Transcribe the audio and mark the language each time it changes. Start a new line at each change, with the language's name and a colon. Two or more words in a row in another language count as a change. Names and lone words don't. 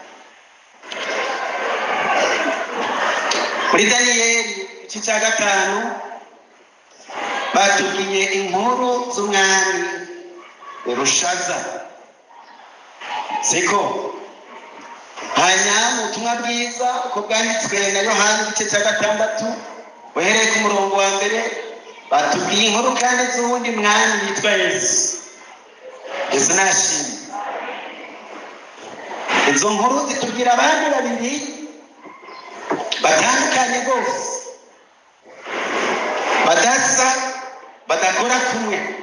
Rundi: Muri Daniyeli igice cya 5 batubwiye inkuru z'umwami Berushaza. Siko hanyuma ubutumwa bwiza uko bwanditswe na Yohana igice cya 6 uhereye ku murongo wa mbere batubwiye inkuru kandi z'uwundi mwami yitwa Yesu. Yesu nashimye. Izo nkuru zitubwira abandi babiri batandukanye rwose, badasa, badakora kumwe.